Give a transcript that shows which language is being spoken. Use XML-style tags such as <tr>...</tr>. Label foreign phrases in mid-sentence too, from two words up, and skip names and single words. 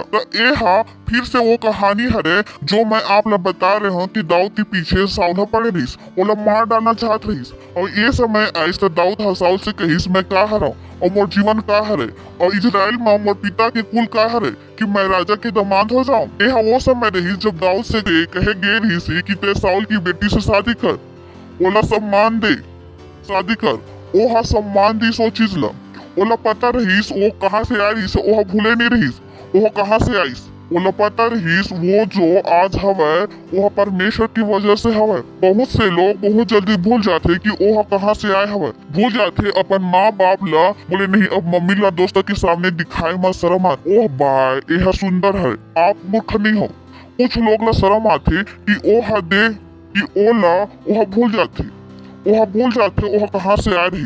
<hne>तो ए हा फिर से वो कहानी हरे जो मैं आप ला बता रहे हूँ कि दाऊद के पीछे साउल पड़े रहीस, ओला मार डालना चाहत रहीस। और ये समय आइस तो दाऊद हा साउल से कहीस मैं का हरा और मोर जीवन का हरे और इजराइल में मोर पिता के कुल का हरे कि मैं राजा के दामाद हो जाऊं। यह वो समय रही जब दाऊद से कहे गे रही कि ते साउल की बेटी से शादी कर, ओला सम्मान दे, शादी कर। ओहा सम्मान दी सो चीज ला, ओला पता रहीस वो कहाँ से आई रहीस, ओहा भूले नहीं रहीस ओहा कहाँ से आईस। ओला पता रहीस वो जो आज हवे वह परमेश्वर की वजह से हवे। बहुत से लोग बहुत जल्दी भूल जाते कि ओहा कहाँ से आए हवे, भूल जाते अपन माँ बाप ला। बोले नहीं अब मम्मी ला दोस्तों के सामने दिखाए मत, शर्म आती। ओह बाय यह सुंदर है, आप मूर्ख नहीं हो। कुछ लोग ला शर्म आती कि ओहा दे कि ओला ओहा भूल जाते ओहा कहाँ से आ रही।</hne>